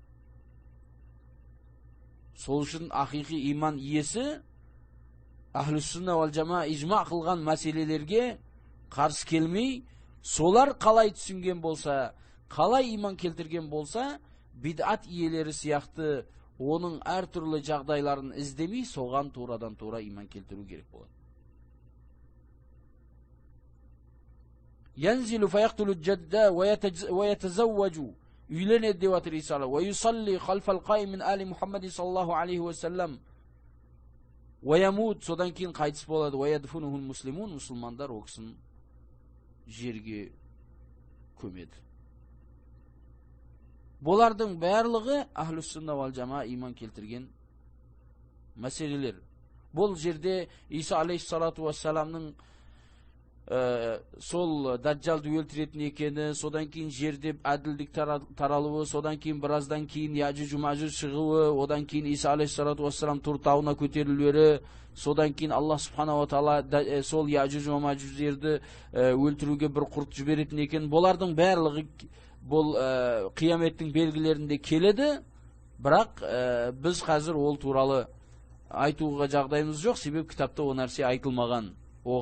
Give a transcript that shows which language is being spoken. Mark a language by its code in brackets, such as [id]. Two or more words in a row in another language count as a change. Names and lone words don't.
[kk] Сол үшін ақиқи иман иесі Ахлус-Сунна вал Жамаат ижма қылған мәселелерге қарсы келмей, солар қалай түсінген болса, қалай иман келтірген болса, бидат иелері сияқты оның әртүрлі жағдайларын іздемей, соған турадан тура иман келтіру керек болады. [ar] ينزل فيقتل الدجال ويتزوج, [kk] үйленеді деп атыр Иса, [ar] ويصلي خلف القائم من آل محمد صلى الله عليه وسلم ويموت, [kk] содан кейін қайтыс болады, [ar] ويدفنه المسلمون, [kk] мұсылмандар оқсын жерге көмеді. Бұлардың барлығы Ахлус-Сунна вал Жамаат иман келтірген мәселелер. Бұл жерде İsa [ar] عليه الصلاة والسلام [kk] сол Даджалды өлтіретін екені, содан кейін жерде әділдік таралуы, содан кейін біраздан кейін Яжуж Мажуж шығуы, одан кейін İsa [ar] عليه الصلاة والسلام [kk] Тур тауына көтерілулері, содан кейін Аллах [ar] سبحانه وتعالى [kk] сол Яжуж Мажуждерді өлтіруге бір құрт жіберетін екен. Бұлардың барлығы бұл қияметтің белгілерінде келеді, бірақ біз қазір ол туралы айтуға жағдайымыз жоқ, себебі кітапта о нәрсе айтылмаған.